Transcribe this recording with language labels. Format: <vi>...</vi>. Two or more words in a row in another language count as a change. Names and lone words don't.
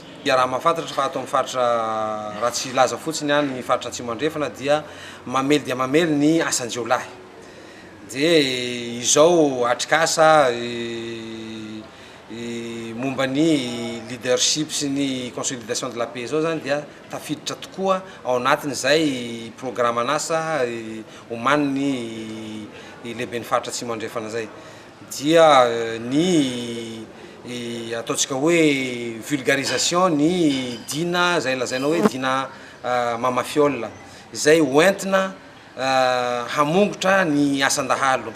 <mg>Dia raha mahafantatra fa ato amin'ny faritra raha tsy laza fotsiny any ny faritra Atsimo andrefana dia mamely dia mamely ny asan-jiolahy. De izao atrikasa momba ny leadership sy ny</mg> <fr>consolidation de la paix</fr> <mg>zao zany dia tafiditra tokoa ao anatin'izay programme an'asa omaniny lehibe ny faritra Atsimo andrefana zay. Dia ny ataontsika hoe vulgarisation ny dina zay lazaina hoe dina mamafiolina izay hoentina hamongotra ny asan-dahalo.</mg>